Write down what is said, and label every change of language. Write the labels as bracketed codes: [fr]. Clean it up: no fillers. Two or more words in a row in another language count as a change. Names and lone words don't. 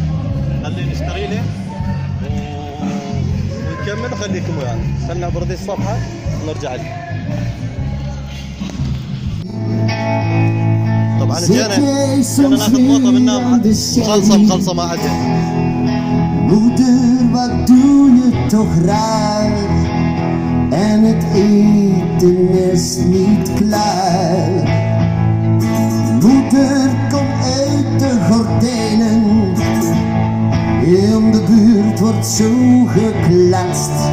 [ar] خلينا نشتري له ونكمل وخليكم ويانا. خلنا نعبر هذه الصفحة ونرجع لكم. طبعا جينا ناخذ موطة منها خلصة ما عجل. [nl] Moeder, wat doe je toch raar? En het eten is niet klaar. Moeder, kom uit de gordijnen. In de buurt wordt zo gekletst.